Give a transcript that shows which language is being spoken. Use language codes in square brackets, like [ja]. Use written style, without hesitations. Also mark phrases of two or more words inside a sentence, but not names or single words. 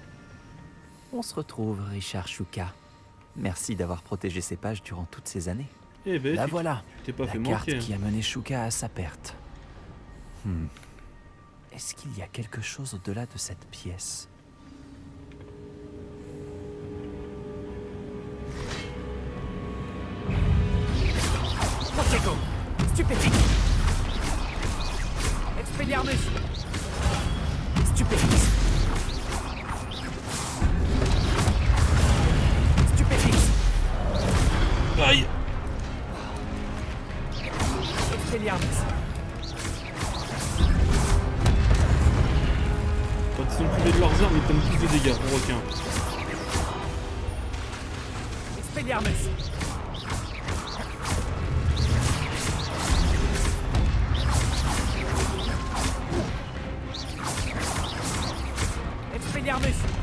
[fr] On se retrouve, Richard Shuka. Merci d'avoir protégé ces pages durant toutes ces années. Eh ben, La voilà. tu t'es pas La fait carte manquer. qui a mené Shuka à sa perte. Est-ce qu'il y a quelque chose au-delà de cette pièce? Protego, stupéfique. Expelliarmus. Stupéfixe. Stupéfixe. Aïe. Expelliarmus. Quand ils sont privés de leurs armes, ils prennent plus de dégâts, en requin. Expelliarmus. Expelliarmus.